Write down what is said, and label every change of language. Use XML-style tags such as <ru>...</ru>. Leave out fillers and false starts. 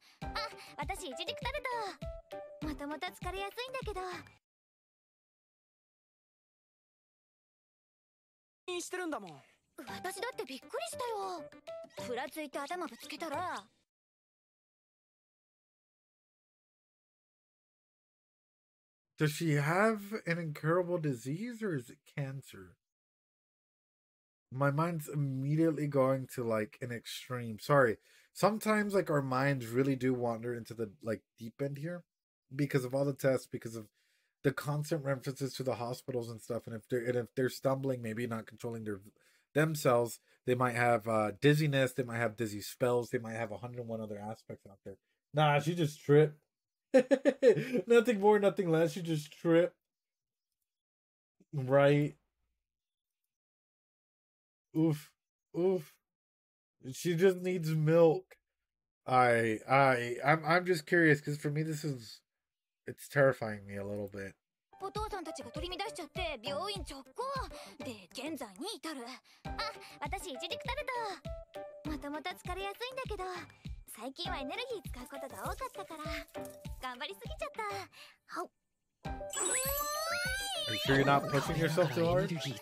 <ja>あ、私一軸タルト。もともと疲れやすいんだけど。してるんだもん。私だってびっくりしたよ。ふらついて頭ぶつけたら。</ja> <en>Does she have an incurable disease or is it cancer? My mind's immediately going to like an extreme. Sorry. Sometimes like our minds really do wander into the like deep end here because of all the tests, because of the constant references to the hospitals and stuff. And if they're stumbling, maybe not controlling themselves, they might have dizziness, they might have dizzy spells, they might have 101 other aspects out there. Nah, she just tripped. Nothing more, nothing less. She just tripped. Right. Oof. Oof. She just needs milk. I'm just curious because for me it's terrifying me a little bit.</en> <ja>お父さんたちが取り乱しちゃって病院直行で現在に至る。あ、私一軸タルト。もともと疲れやすいんだけど、最近はエネルギー使うことが多かったから頑張りすぎちゃった。はっ。</ja> <en>Are you sure you're not pushing yourself too hard?</en>